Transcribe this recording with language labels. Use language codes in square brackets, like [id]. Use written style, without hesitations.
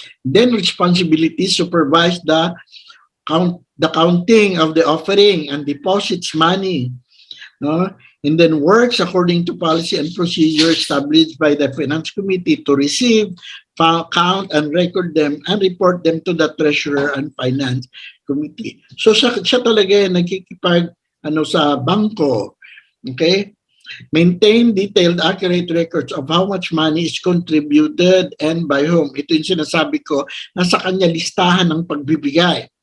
[en] Then responsibility, supervise the counting of the offering and deposits money. No? And then works according to policy and procedure established by the finance committee to receive, count, and record them and report them to the treasurer and finance committee. [tl] So siya talaga yung nagkikipag sa bangko. [en] Okay? Maintain detailed, accurate records of how much money is contributed and by whom. [tl] Ito yung sinasabi ko, nasa kanya listahan ng pagbibigay.